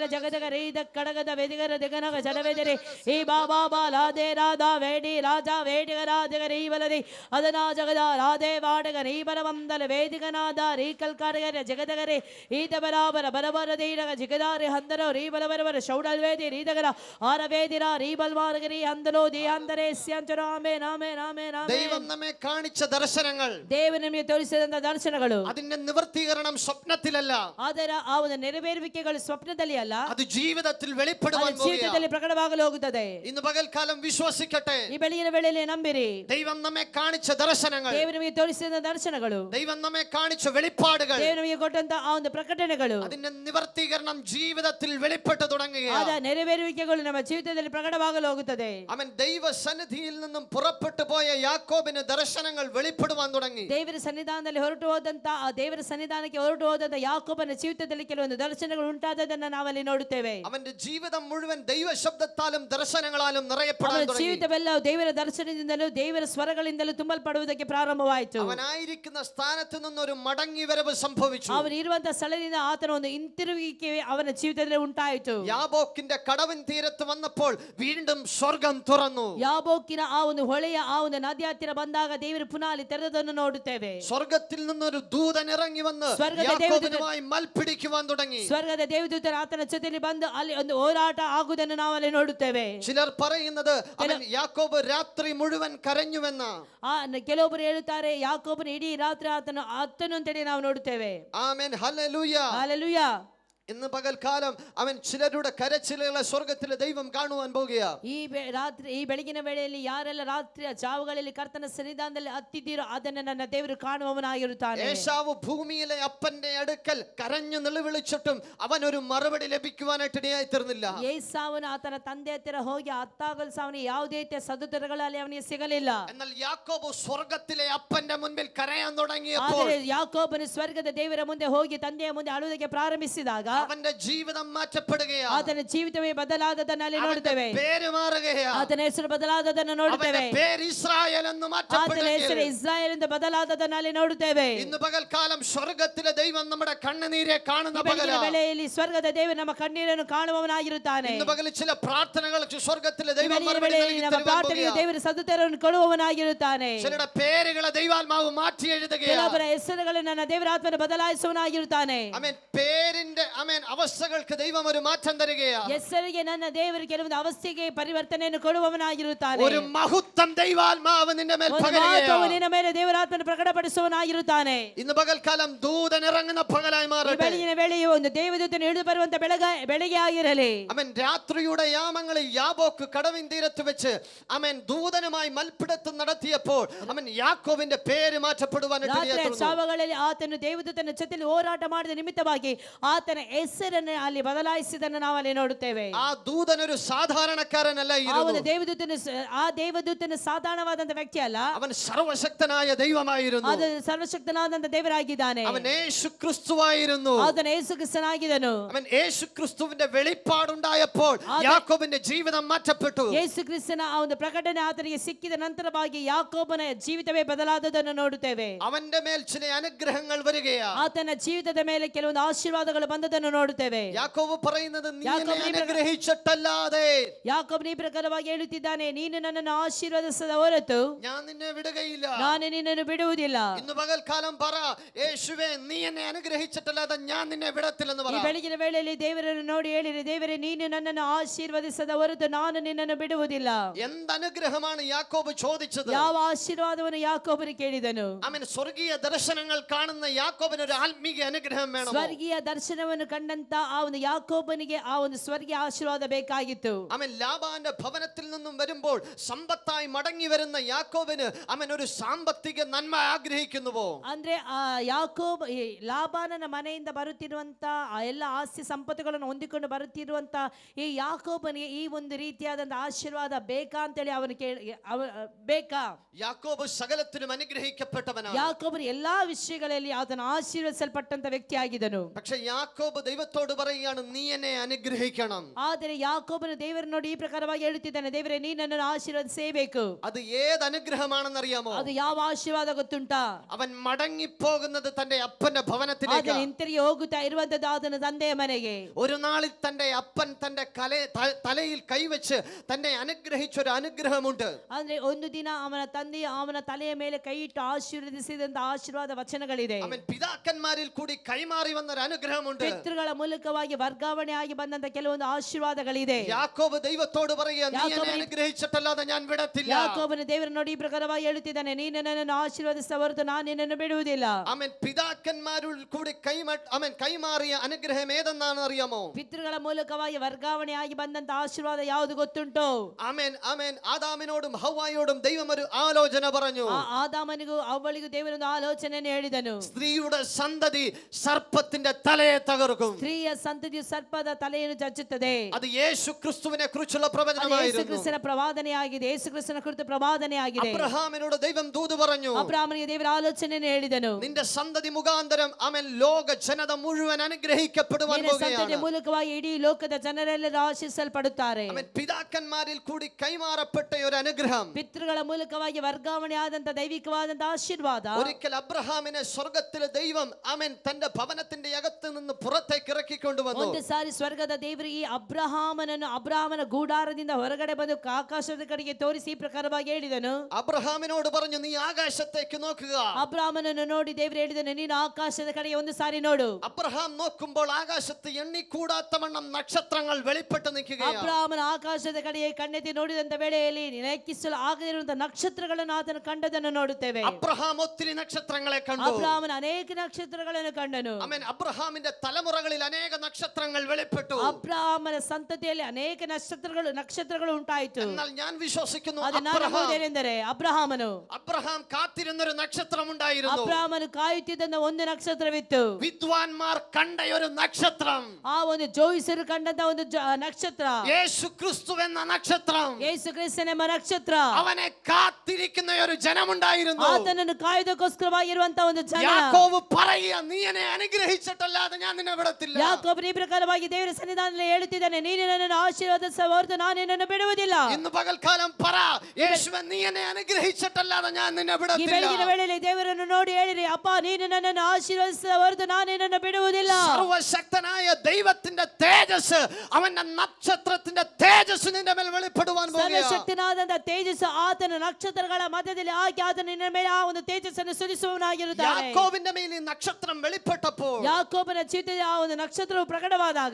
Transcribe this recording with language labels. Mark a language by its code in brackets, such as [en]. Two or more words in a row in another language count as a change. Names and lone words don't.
[ml] ಜಗದಗ ರೀದ ಕಡಗದ ವೆದಿಗರ ದಗನಗ ಜಡವೆದರೆ ಈ ಬಾಬಾ ಬಾಲಾದೆ ರಾಧ ವೇಡಿ ರಾಜ ವೇಡಿಗರಾದಗರಿ ಬಲದಿ ಅದನಾ ಜಗದ ರಾಧೆ ವಾಡಗ ರೀ ಬಲವಂದಲ ವೇದಿಗನಾದ ರೀ ಕಲ್ಕಾಡಗರ ಜಗದಗರೆ ಈತ ಬರಾಬರ ಬರಬರ ದೀರಗ ಜಿಗದಾರಿ ಹಂದರ ರೀ ಬಲಬರಬರ ಶೌಡಲ್ ವೇದಿ ರೀದಗರ ആര വേദിര റീബൽമാർഗരി അന്തലോ ദേയാന്തരേ സ്യന്തര ആമേൻ ആമേൻ ആമേൻ ആമേൻ ദൈവം നമ്മെ കാണിച്ച ദർശനങ്ങൾ [kn] ದೇವರು ನಮಗೆ ತೋರಿಸಿದಂತ ದರ್ಶನಗಳು [ml] അതിന്റെ നിവർത്തീകരണം സ്വപ്നത്തിലല്ല [kn] ಅದರ ಆ ಒಂದು ನೆರವೇರುವಿಕೆಗಳು ಸ್ವಪ್ನದಲ್ಲಿ ಅಲ್ಲ [ml] അത് ജീവിതത്തിൽ വെളിപ്പെടുവാൻ [kn] ಜೀವಿತದಲ್ಲಿ ಪ್ರಕಟವಾಗಲು ಹೋಗುತ್ತದೆ [ml] ഇന്ന് പകൽക്കാലം വിശ്വസിക്കട്ടെ [kn] ಈ ಬೆಳಗಿನ ವೇಳೆಯಲ್ಲಿ ನಂಬಿರಿ [ml] ദൈവം നമ്മെ കാണിച്ച ദർശനങ്ങൾ [kn] ದೇವರು ನಮಗೆ ತೋರಿಸಿದ ದರ್ಶನಗಳು [ml] ദൈവം നമ്മെ കാണിച്ച വെളിപ്പാടുകൾ [kn] ದೇವರು ನಮಗೆ ಕೊಟ್ಟಂತ ಆ ಒಂದು ಪ್ರಕಟಣೆಗಳು [ml] അതിന്റെ നിവർത്തീകരണം ജീവിതത്തിൽ വെളിപ്പെട്ടു തുടങ്ങുകയാണ് [kn] ಆದ ನೆರವೇರುವಿಕೆಗಳು ನಮ್ಮ ಜೀವಿತದಲ್ಲಿ ಪ್ರಕಟವಾಗಲು ಹೋಗುತ್ತದೆ [ml] അവൻ ദൈവ സന്നിധിയിൽ നിന്നും പുറപ്പെട്ടു പോയ യാക്കോബിന് ദർശനങ്ങൾ വെളിപ്പെടുവാൻ തുടങ്ങി [kn] ದೇವರ ಸನ್ನಿಧಾನದಲ್ಲಿ ಹೊರಟು ಹೋದಂತ ಆ ದೇವರ ಸನ್ನಿಧಾನಕ್ಕೆ ಹೊರಟು ಹೋದಂತ ಯಾಕೋಬನ ಜೀವಿತದಲ್ಲಿ ಕೆಲವೊಂದು ದರ್ಶನಗಳು ಉಂಟಾದದನ್ನ ನಾವಲ್ಲಿ ನೋಡುತ್ತೇವೆ [ml] അവന്റെ ജീവിതം മുഴുവൻ ദൈവ ശബ്ദത്താലും ദർശനങ്ങളാലും നിറയപ്പെടാൻ തുടങ്ങി [kn] ಜೀವಿತವೆಲ್ಲ ದೇವರ ದರ್ಶನದಿಂದಲೂ ದೇವರ ಸ್ವರಗಳಿಂದಲೂ ತುಂಬಲ್ಪಡುವುದಕ್ಕೆ ಪ್ರಾರಂಭವಾಯಿತು [ml] അവനായിരിക്കുന്ന സ്ഥാനത്ത് നിന്നൊരു മടങ്ങി വരവ് സംഭവിച്ചു [kn] ಅವನು ಇರುವಂತಹ ಸ್ಥಳದಿಂದ ಆತನ ಒಂದು ಹಿಂತಿರುಗಿಕೆ ಅವನ ಜೀವಿತದಲ್ಲಿ ಉಂಟಾಯಿತು [ml] യാബോക്കിന്റെ കടവിൻ തീരത്ത് വന്നപ്പോൾ വീണ്ടും സ്വർഗം തുറന്നു [kn] ಯಾಬೋಕಿನ ಆ ಒಂದು ಹೊಳೆಯ ಆ ಒಂದು ನದಿ ಹತ್ತಿರ ಬಂದಾಗ ದೇವರು ಪುನಃ ಅಲ್ಲಿ ತೆರೆದನ್ನು ನೋಡುತ್ತೇವೆ [ml] സ്വർഗത്തിൽ നിന്നൊരു ദൂതൻ ഇറങ്ങി വന്ന് സ്വർഗ്ഗത്തെ യാക്കോബിനുമായി മൽപ്പിടിക്കുവാൻ തുടങ്ങി [kn] ಸ್ವರ್ಗದ ದೇವದೂತರು ಆತನ ಜೊತೆಯಲ್ಲಿ ಬಂದು ಅಲ್ಲಿ ಒಂದು ಹೋರಾಟ ಆಗುವುದನ್ನು ನಾವು ಅಲ್ಲಿ ನೋಡುತ್ತೇವೆ [ml] ചിലർ പറയുന്നത് അവൻ യാക്കോബ് രാത്രി മുഴുവൻ കരഞ്ഞുവെന്ന [kn] ಕೆಲವೊಬ್ಬರು ಹೇಳುತ್ತಾರೆ ಯಾಕೋಬನ ಇಡೀ ರಾತ್ರಿ ಆತನು ಅಂತೇಳಿ ನಾವು ನೋಡುತ್ತೇವೆ [ml] ആമേൻ ഹല്ലേലൂയ ഹല്ലേലൂയ ഇന്ന് പകൽക്കാലം അവൻ ചിലരുടെ കരച്ചിലുകളെ സ്വർഗത്തിലെ ദൈവം കാണുവാൻ പോകുകയാ [kn] ಈ ಬೆಳಗಿನ ವೇಳೆಯಲ್ಲಿ ಯಾರೆಲ್ಲ ರಾತ್ರಿಯ ಜಾವುಗಳಲ್ಲಿ ಕರ್ತನ ಸನ್ನಿಧಾನದಲ್ಲಿ ಹತ್ತಿದ್ದೀರೋ ಅದನ್ನು ನನ್ನ ದೇವರು ಕಾಣುವವನಾಗಿರುತ್ತಾನೆ [ml] ഏശാവ് ഭൂമിയിലെ അപ്പന്റെ അടുക്കൽ കരഞ്ഞു നിലവിളിച്ചിട്ടും അവൻ ഒരു മറുപടി ലഭിക്കുവാനായിട്ട് ഇടയായി തീർന്നില്ല [kn] ಏಸಾವನು ಆತನ ತಂದೆ ಹತ್ತಿರ ಹೋಗಿ ಅತ್ತಾಗಲು ಅವನಿಗೆ ಯಾವುದೇ ರೀತಿಯ ಸದುತ್ತರಗಳಲ್ಲಿ ಅವನಿಗೆ ಸಿಗಲಿಲ್ಲ [ml] എന്നാൽ യാക്കോബ് സ്വർഗത്തിലെ അപ്പന്റെ മുൻപിൽ കരയാൻ തുടങ്ങിയപ്പോൾ [kn] ಆದರೆ ಯಾಕೋಬನು ಸ್ವರ್ಗದ ದೇವರ ಮುಂದೆ ಹೋಗಿ ತಂದೆಯ ಮುಂದೆ ಅಳುವುದಕ್ಕೆ ಪ್ರಾರಂಭಿಸಿದಾಗ [ml] അവന്റെ ജീവിതം മാറ്റപ്പെടുകയാണ് [kn] ಆತನ ಜೀವಿತವೇ ಬದಲಾದದನ್ನು ಅಲ್ಲಿ ನೋಡುತ್ತೇವೆ [ml] പേര് മാറുകയാണ് [kn] ಆತನ ಹೆಸರು ಬದಲಾದದನ್ನು ನೋಡುತ್ತೇವೆ [ml] അവന്റെ പേര് ഇസ്രായേൽ എന്ന് [kn] ಆತನ [ml] മാറ്റപ്പെടുകയാണ് [kn] ಹೆಸರು ಇಸ್ರಾಯೇಲ್ ಎಂದು ಬದಲಾದದನ್ನು ಅಲ್ಲಿ ನೋಡುತ್ತೇವೆ [ml] ഇന്ന് പകൽക്കാലം സ്വർഗത്തിലെ ദൈവം നമ്മുടെ കണ്ണുനീരെ കാണുന്ന [kn] ಬೆಳಗಿನ [ml] പകലാണ് [kn] ವೇಳೆಯಲ್ಲಿ ಸ್ವರ್ಗದ ದೇವರು ನಮ್ಮ ಕಣ್ಣೀರನ್ನು ಕಾಣುವವನಾಗಿರುತ್ತಾನೆ [ml] ഇന്ന് പകൽ ചില പ്രാർത്ഥനകൾക്ക് സ്വർഗത്തിലെ ദൈവം [kn] ಬೆಳಗಿನ [ml] മറുപടി [kn] ವೇಳೆಯಲ್ಲಿ [ml] നൽകി [kn] ನಮ್ಮ [ml] തരുവാൻ [kn] ಪ್ರಾರ್ಥನೆಗೆ [ml] പോകുകയാണ്. [kn] ದೇವರು ಸದುತ್ತರವನ್ನು ಕೊಡುವವನಾಗಿರುತ್ತಾನೆ [ml] ചിലരുടെ പേരുകളെ ദൈവാത്മാവ് മാറ്റി എഴുതുകയാണ് [kn] ಕೆಲವರ ಹೆಸರುಗಳನ್ನು ನನ್ನ ದೇವರ ಆತ್ಮನ ಬದಲಾಯಿಸುವವನಾಗಿರುತ್ತಾನೆ [ml] ആമേൻ പേരിന്റെ ആമേൻ അവസ്ഥകൾക്ക് ദൈവം ഒരു മാറ്റം തരികയാണ് [kn] ಹೆಸರಿಗೆ ನನ್ನ ದೇವರು ಕೆಲವೊಂದು ಅವಸ್ಥೆಗೆ ಪರಿವರ್ತನೆಯನ್ನು ಕೊಡುವವನಾಗಿರುತ್ತಾನೆ [ml] ഒരു മഹത്വം ദൈവാത്മാവ് നിന്റെ മേൽ [kn] ಒಂದು [ml] പകരുകയാണ് [kn] ಮಹತ್ವವು ನಿನ್ನ ಮೇಲೆ ದೇವರ ಆತ್ಮನ ಪ್ರಕಟಪಡಿಸುವವನಾಗಿರುತ್ತಾನೆ [ml] ഇന്ന് പകൽക്കാലം ദൂതൻ ഇറങ്ങുന്ന പകലായി [kn] ಈ [ml] മാറട്ടെ [kn] ಬೆಳಗಿನ ವೇಳೆಯು ಒಂದು ದೇವದೂತನು ಇಳಿದು ಬರುವಂತ ಬೆಳಗ್ಗೆ ಆಗಿರಲಿ [ml] അവൻ രാത്രിയുടെ യാമങ്ങളിൽ യാബോക്ക് കടവിൻ തീരത്ത് വെച്ച് അവൻ ദൂതനുമായി മൽപ്പിടുത്തം നടത്തിയപ്പോൾ അവൻ യാക്കോബിന്റെ പേര് മാറ്റപ്പെടുവാനായിട്ട് [kn] ರಾತ್ರಿಯ [ml] ഇടയായി തീർന്നു. [kn] ಜಾವಗಳಲ್ಲಿ ಆತನು ದೇವದೂತನ ಜೊತೆಯಲ್ಲಿ ಹೋರಾಟ ಮಾಡಿದ ನಿಮಿತ್ತವಾಗಿ ಆತನ ಹೆಸರನ್ನು ಅಲ್ಲಿ ಬದಲಾಯಿಸಿದನ್ನು ನಾವು ಅಲ್ಲಿ ನೋಡುತ್ತೇವೆ [ml] ആ ദൂതൻ ഒരു സാധാരണക്കാരനല്ല [kn] ಆ ಒಂದು ದೇವದೂತನು ಸಾಧಾರಣವಾದಂತ ವ್ಯಕ್ತಿ ಅಲ್ಲ [ml] അവൻ സർവശക്തനായ ദൈവമായിരുന്നു [kn] ಅದು ಸರ್ವಶಕ್ತನಾದಂತ ದೇವರಾಗಿದ್ದಾನೆ [ml] അവൻ യേശു ക്രിസ്തുവായിരുന്നു [kn] ಆತನ ಯೇಸು ಕ್ರಿಸ್ತನಾಗಿದ್ದನು [ml] അവൻ യേശു ക്രിസ്തുവിന്റെ വെളിപ്പാടുണ്ടായപ്പോൾ യാക്കോബിന്റെ ജീവിതം മാറ്റപ്പെട്ടു [kn] ಯೇಸು ಕ್ರಿಸ್ತನ ಆ ಒಂದು ಪ್ರಕಟಣೆ ಆತನಿಗೆ ಸಿಕ್ಕಿದ ನಂತರವಾಗಿ ಯಾಕೋಬನ ಜೀವಿತವೇ ಬದಲಾದದನ್ನು ನೋಡುತ್ತೇವೆ [ml] അവന്റെ മേൽ ചില അനുഗ്രഹങ്ങൾ വരികയാ [kn] ಆತನ ಜೀವಿತದ ಮೇಲೆ ಕೆಲವೊಂದು ಆಶೀರ್ವಾದಗಳು ಬಂದದನ್ನು ನೋಡುತ್ತೇವೆ [ml] യാക്കോബ് പറയുന്നത് നീ യാക്കോബ് എന്നെ ഈ അനുഗ്രഹിച്ചിട്ടല്ലാതെ [kn] ಯಾಕೋಬನ ಈ ಪ್ರಕಾರವಾಗಿ ಹೇಳುತ್ತಿದ್ದಾನೆ ನೀನು ನನ್ನನ್ನು ಆಶೀರ್ವದಿಸದ ಹೊರತು [ml] ഞാൻ നിന്നെ വിടുകയില്ല [kn] ನಾನು ನಿನ್ನನ್ನು ಬಿಡುವುದಿಲ್ಲ [ml] ഇന്ന് പകൽക്കാലം പറ യേശുവേ നീ എന്നെ അനുഗ്രഹിച്ചിട്ടല്ലാതെ ഞാൻ നിന്നെ വിടത്തില്ലെന്ന് [kn] ಈ [ml] പറ [kn] ಬೆಳಗಿನ ವೇಳೆಯಲ್ಲಿ ದೇವರನ್ನು ನೋಡಿ ಹೇಳಿರಿ, ದೇವರೇ ನೀನು ನನ್ನನ್ನು ಆಶೀರ್ವದಿಸದ ಹೊರತು ನಾನು ನಿನ್ನನ್ನು ಬಿಡುವುದಿಲ್ಲ. [ml] എന്ത് അനുഗ്രഹമാണ് യാക്കോബ് ചോദിച്ചത്? [kn] ಯಾವ ಆಶೀರ್ವಾದವನ್ನು ಯಾಕೋಬನು ಕೇಳಿದನು? [ml] ആമേൻ. സ്വർഗീയ ദർശനങ്ങൾ കാണുന്ന യാക്കോബിന് ഒരു ആത്മീയ അനുഗ്രഹം വേണം. [kn] ಸ್ವರ್ಗೀಯ ದರ್ಶನವನ್ನು ಕಂಡಂತ ಆ ಒಂದು ಯಾಕೋಬನಿಗೆ ಆ ಒಂದು ಸ್ವರ್ಗೀಯ ಆಶೀರ್ವಾದ ಬೇಕಾಗಿತ್ತು. [ml] ആമേൻ. ലാബാന്റെ ഭവനത്തിൽ നിന്നും വരുമ്പോൾ സമ്പത്തായി മടങ്ങി വരുന്ന യാക്കോബിന് ആമേൻ ഒരു സാമ്പത്തിക നന്മ ആഗ്രഹിക്കുന്നുവോ? [kn] ಅಂದ್ರೆ ಆ ಯಾಕೋಬ ಈ ಲಾಬಾನನ ಮನೆಯಿಂದ ಬರುತ್ತಿರುವಂತ ಆ ಎಲ್ಲ ಆಸ್ತಿ ಸಂಪತ್ತುಗಳನ್ನು ಹೊಂದಿಕೊಂಡು ಬರುತ್ತಿರುವಂತ ಈ ಯಾಕೋಬನಿಗೆ ಈ ಒಂದು ರೀತಿಯಾದಂತ ಆಶೀರ್ವಾದ ಬೇಕಾ ಅಂತೇಳಿ ಅವನು ಬೇಕಾ? [ml] യാക്കോബ് സകലത്തിലും അനുഗ്രഹിക്കപ്പെട്ടവനാണ്. [kn] ಯಾಕೋಬನು ಎಲ್ಲಾ ವಿಷಯಗಳಲ್ಲಿ ಆತನ ಆಶೀರ್ವದಿಸಲ್ಪಟ್ಟಂತ ವ್ಯಕ್ತಿ ಆಗಿದನು. [ml] പക്ഷെ യാക്കോബ് ദൈവത്തോട് പറയുകയാണ്, നീ എന്നെ അനുഗ്രഹിക്കണം. [kn] ಆದರೆ ಯಾಕೋಬನು ದೇವರನ್ನು ನೋಡಿ ಈ ಪ್ರಕಾರವಾಗಿ ಹೇಳುತ್ತಿದ್ದಾನೆ, ದೇವರೇ ನೀ ನನ್ನನ್ನು ಆಶೀರ್ವದಿಸಬೇಕು. [ml] അത് ഏത് അനുഗ്രഹമാണെന്നറിയാമോ? [kn] ಅದು ಯಾವ ಆಶೀರ್ವಾದ ಗೊತ್ತುಂಟಾ? [ml] അവൻ മടങ്ങിപ്പോകുന്നത് തന്റെ അപ്പന്റെ ഭവനത്തിലേക്ക്. [kn] ಆತನು ಹಿಂತಿರುಗಿ ಹೋಗುತ್ತಾ ಇರುವಂತದ್ದು ಆತನ ತಂದೆಯ ಮನೆಗೆ. [ml] ഒരു നാളിൽ തന്റെ അപ്പൻ തന്റെ തലയിൽ കൈവച്ച് തന്നെ അനുഗ്രഹിച്ച ഒരു അനുഗ്രഹമുണ്ട്. [kn] ಅಂದ್ರೆ ಒಂದು ದಿನ ಅವನ ತಂದೆಯ ಅವನ ತಲೆಯ ಮೇಲೆ ಕೈ ಇಟ್ಟು ಆಶೀರ್ವದಿಸಿದಂತ ಆಶೀರ್ವಾದ ವಚನಗಳಿದೆ. [ml] അവൻ പിതാക്കന്മാരിൽ കൂടി കൈമാറി വന്ന ഒരു അനുഗ്രഹമുണ്ട്. [kn] ಪಿತೃಗಳ ಮೂಲಕವಾಗಿ ವರ್ಗಾವಣೆ ಆಗಿ ಬಂದಂತ ಕೆಲವೊಂದು ಆಶೀರ್ವಾದಗಳಿದೆ. [ml] യാക്കോബ് ദൈവത്തോട് പറയുക, നീ എന്നെ അനുഗ്രഹിച്ചിട്ടല്ലാതെ ഞാൻ വിടത്തില്ല. [kn] ಯಾಕೋಬನು ದೇವರ ನೋಡಿ ಈ ಪ್ರಕಾರವಾಗಿ ಹೇಳುತ್ತಿದ್ದಾನೆ, ನೀನು ನನ್ನನ್ನು ಆಶೀರ್ವದಿಸಿದ ಹೊರತು ನಾನು ನಿನ್ನನ್ನು ಬಿಡುವುದಿಲ್ಲ. [ml] അവൻ പിതാക്കന്മാരിൽ കൂടി കൈമാറിയ അനുഗ്രഹം ഏതെന്നാണ് അറിയാമോ? [kn] ಪಿತೃಗಳ ಮೂಲಕವಾಗಿ ವರ್ಗಾವಣೆ ಆಗಿ ಬಂದಂತ ಆಶೀರ್ವಾದ ಯಾವುದು ಗೊತ್ತುಂಟು? [ml] ആമേൻ ആമേൻ. ആദാമിനോടും ഹവ്വായോടും ദൈവം ഒരു ആലോചന പറഞ്ഞു. [kn] ಆದಾಮನಿಗೂ ಅವಳಿಗೂ ದೇವರೊಂದು ಆಲೋಚನೆಯನ್ನು ಹೇಳಿದನು. [ml] സ്ത്രീയുടെ സന്തതി സർപ്പത്തിന്റെ തലയെ തകർക്കും. [kn] ಸ್ತ್ರೀಯ ಸಂತತಿಯು ಸರ್ಪದ ತಲೆಯನ್ನು ಚಚ್ಚುತ್ತದೆ. [ml] അത് യേശു ക്രിസ്തുവിനെ കുറിച്ചുള്ള [kn] ಯೇಸು [ml] പ്രവചനമായിരുന്നു. [kn] ಕ್ರಿಸ್ತನ ಪ್ರವಾದನೆಯಾಗಿದೆ. ಯೇಸು ಕ್ರಿಸ್ತನ ಕುರಿತು ಪ್ರವಾದನೆಯಾಗಿದೆ. [ml] അബ്രഹാമിനോട് ദൈവം ദൂത് പറഞ്ഞു, [kn] ಅಬ್ರಾಮನಿಗೆ ದೇವರ ಆಲೋಚನೆಯನ್ನು ಹೇಳಿದನು, [ml] നിന്റെ സന്തതി മുഖാന്തരം ആമേൻ ലോക ജനത മുഴുവൻ അനുഗ്രഹിക്കപ്പെടുവാൻ [kn] ನಿನ್ನ ಸಂತತಿಯ [ml] പോകുകയാണ്. [kn] ಮೂಲಕವಾಗಿ ಇಡೀ ಲೋಕದ ಜನರೆಲ್ಲರೂ ಆಶೀರ್ವಿಸಲ್ಪಡುತ್ತಾರೆ. [ml] ആമേൻ. പിതാക്കന്മാരിൽ കൂടി കൈമാറപ്പെട്ട ഒരു അനുഗ്രഹം. [kn] ಪಿತೃಗಳ ಮೂಲಕವಾಗಿ ವರ್ಗಾವಣೆ ಆದಂತ ದೈವಿಕವಾದಂತ ಆಶೀರ್ವಾದ. [ml] ഒരിക്കൽ അബ്രഹാമിനെ സ്വർഗത്തിലെ ദൈവം ആമേൻ തന്റെ ഭവനത്തിന്റെ അകത്ത് നിന്ന് പുറത്തേക്ക് ഇറക്കിക്കൊണ്ടുവന്നു. [kn] ಒಂದು ಸಾರಿ ಸ್ವರ್ಗದ ದೇವರು ಈ ಅಬ್ರಹಾಮನ ಗೂಡಾರದಿಂದ ಹೊರಗಡೆ ಬಂದು ಆಕಾಶದ ಕಡೆಗೆ ತೋರಿಸಿ ಈ ಪ್ರಕಾರವಾಗಿ ಹೇಳಿದನು. [ml] അബ്രഹാമിനോട് പറഞ്ഞു, നീ ആകാശത്തേക്ക് നോക്കുക. [kn] ಅಬ್ರಾಮನನ್ನು ನೋಡಿ ದೇವರು ಹೇಳಿದನು, ನೀನು ಆಕಾಶದ ಕಡೆಗೆ ಒಂದು ಸಾರಿ ನೋಡು. [ml] അബ്രഹാം നോക്കുമ്പോൾ ആകാശത്ത് എണ്ണിക്കൂടാത്തവണ്ണം നക്ഷത്രങ്ങൾ വെളിപ്പെട്ട് നിൽക്കുകയാണ്. [kn] ಅಬ್ರಾಮನ ಆಕಾಶದ ಕಡೆಗೆ ಕಣ್ಣೆತ್ತಿ ನೋಡಿದಂತ ವೇಳೆಯಲ್ಲಿ ಲೆಕ್ಕಿಸಲು ಆಗದಿರುವಂತಹ ನಕ್ಷತ್ರಗಳನ್ನು ಆತನು ಕಂಡದನ್ನು ನೋಡುತ್ತೇವೆ. [ml] അബ്രഹാം ഒത്തിരി നക്ഷത്രങ്ങളെ കണ്ടു. [kn] ಅಬ್ರಾಮನ ಅನೇಕ ನಕ್ಷತ್ರಗಳನ್ನು ಕಂಡನು. [ml] ആമേൻ. അബ്രഹാമിന്റെ തലമുറകളിൽ അനേക നക്ഷത്രങ്ങൾ വെളിപ്പെട്ടു. [kn] ಅಬ್ರಾಮನ ಸಂತತಿಯಲ್ಲಿ ಅನೇಕ ನಕ್ಷತ್ರಗಳು ಉಂಟಾಯಿತು. [ml] എന്നാൽ ഞാൻ വിശ്വസിക്കുന്നു, [kn] ಅದು ನಾನು ನಂಬುವುದೇನೆಂದರೆ [ml] അബ്രഹാം കാത്തിരുന്നൊരു നക്ഷത്രം ഉണ്ടായിരുന്നു. [kn] ಅಬ್ರಾಮನು ಕಾಯುತ್ತಿದ್ದ ಒಂದು ನಕ್ಷತ್ರವಿತ್ತು. [ml] വിദ്വാൻമാർ കണ്ട ഒരു നക്ഷത്രം, [kn] ಆ ಒಂದು ಜೋಯಿಸರು ಕಂಡಂತ ಒಂದು ನಕ್ಷತ್ರ, [ml] യേശു ക്രിസ്തു എന്ന നക്ഷത്രം. [kn] ಯೇಸು ಕ್ರಿಸ್ತನೆಂಬ ನಕ್ಷತ್ರ. [ml] അവനെ കാത്തിരിക്കുന്ന ഒരു ജനമുണ്ടായിരുന്നു. [kn] ಆತನನ್ನು ಕಾಯ್ದಕ್ಕೋಸ್ಕರವಾಗಿರುವಂತ ಒಂದು ಜನ. [ml] യാക്കോബ് പറയുക, നീ എന്നെ അനുഗ്രഹിച്ചിട്ടല്ലാതെ ഞാൻ നിന്നെ വിടത്തില്ല. [kn] ಯಾಕೋಬನು ಈ ಪ್ರಕಾರವಾಗಿ ದೇವರ ಸನ್ನಿಧಾನದಲ್ಲಿ ಹೇಳುತ್ತಿದ್ದಾನೆ, ನೀನು ನನ್ನನ್ನು ಆಶೀರ್ವದಿಸುವ ಹೊರತು ನಾನು ನಿನ್ನನ್ನು ಬಿಡುವುದಿಲ್ಲ. [ml] ഇന്ന് പകൽക്കാലം പറ, യേശുവേ നീ എന്നെ അനുഗ്രഹിച്ചിട്ടല്ലാതെ ഞാൻ നിന്നെ [kn] ಈ ಬೆಳಗಿನ [ml] വിടത്തില്ല. [kn] ವೇಳೆಯಲ್ಲಿ ದೇವರನ್ನು ನೋಡಿ ಹೇಳಿರಿ, ಅಪ್ಪ ನೀನು ನನ್ನನ್ನು ಆಶೀರ್ವದಿಸುವ ಹೊರತು ನಾನು ನಿನ್ನನ್ನು ಬಿಡುವುದಿಲ್ಲ. [ml] സർവശക്തനായ ദൈവത്തിന്റെ തേജസ്, അവന്റെ നക്ഷത്രത്തിന്റെ തേജസ് നിന്റെ മേൽ വെളിപ്പെടുവാൻ പോകുകയാണ്. [kn] ಸರ್ವಶಕ್ತನಾದಂತ ತೇಜಸ್ಸು ಆತನ ನಕ್ಷತ್ರಗಳ ಮಧ್ಯದಲ್ಲಿ ಹಾಕಿ ಆತನ ನಿನ್ನ ಮೇಲೆ ಆ ಒಂದು ತೇಜಸ್ಸನ್ನು ಸುರಿಸುವವನಾಗಿರುತ್ತಾನೆ. [ml] യാക്കോബിന്റെ മേൽ ഈ നക്ഷത്രം വെളിപ്പെട്ടപ്പോൾ, [kn] ಯಾಕೋಬನ ಜೀವಿತದಲ್ಲಿ ಆ ಒಂದು ನಕ್ಷತ್ರವು ಪ್ರಕಟವಾದಾಗ,